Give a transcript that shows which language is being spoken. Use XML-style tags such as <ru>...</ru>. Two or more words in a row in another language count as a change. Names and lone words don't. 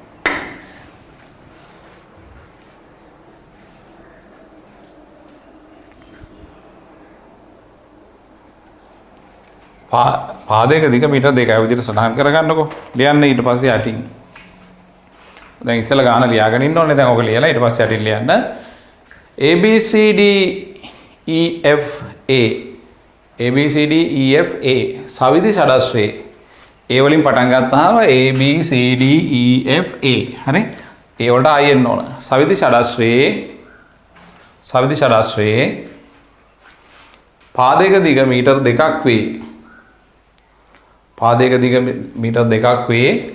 <si>පාදයක දිග මීටර් 2යි විදිහට සටහන් කරගන්නකෝ. ලියන්න ඊට පස්සේ යටින්. දැන් ඉස්සෙල්ලා ගාන ලියාගෙන ඉන්න ඕනේ. දැන් ඔක ලියලා ඊට පස්සේ යටින් ලියන්න. A B C D E F A A B C D E F A සවිති ෂඩාශ්‍රයේ A වලින් පටන් ගත්තාම A B C D E F A හරි. A වලට I එන්න ඕන. සවිති ෂඩාශ්‍රයේ පාදයක දිග මීටර් 2ක් වේ. පාදයක දිග මීටර් 2ක් වේ.</si>